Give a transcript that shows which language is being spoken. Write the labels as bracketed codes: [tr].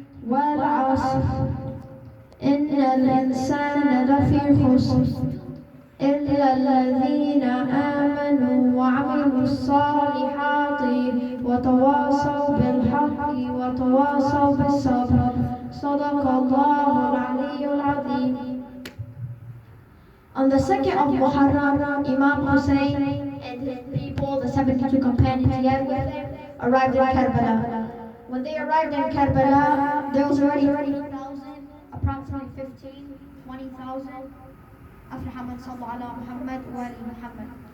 [ar] والعصر إن الإنسان لفي خسر إلا الذين آمنوا وعملوا الصالحات وتواصوا بالحق وتواصوا بالصبر. صدق الله العلي العظيم. [en] On the second of Muharram, Imam Hussein and his people, the 72 companions he had with him, arrived in Karbala. When they arrived in Karbala, there was already 30,000, approximately 15, 20,000. [ar] أفلح من صلى على محمد وآل محمد.